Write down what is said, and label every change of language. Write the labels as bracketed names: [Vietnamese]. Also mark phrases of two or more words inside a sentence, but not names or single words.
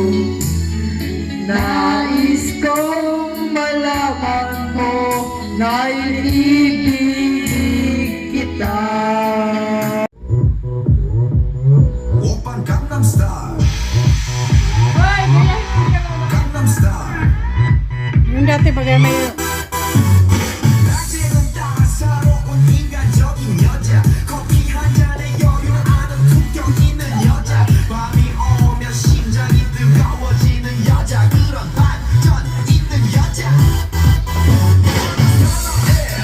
[Filipino] Nais kong malaman mo na iniibig kita. [Korean] Oppan Gangnam Style. Gangnam Style. [Filipino] Yung dati pag may [Korean] 낮에는 따사로운 인간적인 여자. 커피 한 잔에 여유를 아는 품격 있는 여자. 밤이 오면 심장이 뜨거워지는 여자. 그런 반전 있는 여자. 선호해.